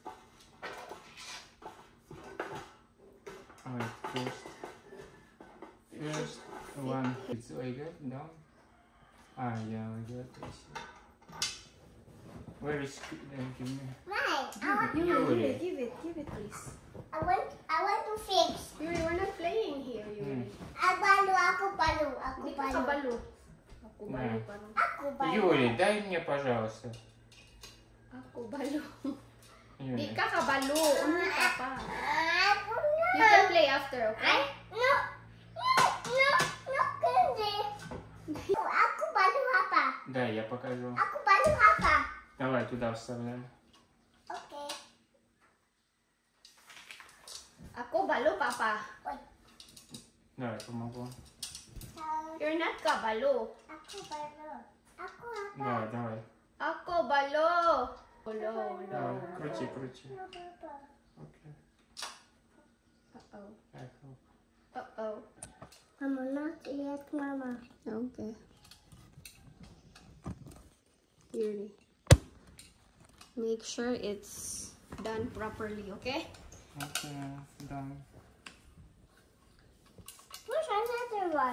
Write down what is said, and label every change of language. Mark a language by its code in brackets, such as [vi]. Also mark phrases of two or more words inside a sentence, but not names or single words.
[en] Alright, first one. It's like that, down. Yeah, like that, I see. Where is give me? Right. Yuri, give it, please. I want to fix. Yuri, we're not playing here, Yuri. [ceb] Ako palo. Hindi ka kabalo. Ako balo pa rin. Ako palo. [ru] Юрий, дай мне, пожалуйста. [ceb] Ako balo. Di [ru] Юрий. [ceb] ka kabalo. Una ka pa. Ako na. [en] You can play after, okay? No, [tl] hindi. [ceb] Ako palo hapa. [ru] Да, я покажу. [ceb] Ako palo hapa. [ru] Давай туда вставляй. [en] Okay. [ceb] Ako balo, papa. [ru] Давай, помогу. [en] You're not kabalo. [ceb] Ako palo. Ako hapa. [ru] Давай, давай. [ceb] Ako balo. Balo, [ru] Давай, [ceb] balo. [ru] крути, крути. Окей. Uh-oh. Так, ну. Uh-oh. [en] Mama, not yet, Mama. Okay. Yuri. Make sure it's done properly, okay? Okay, done. Where's another one?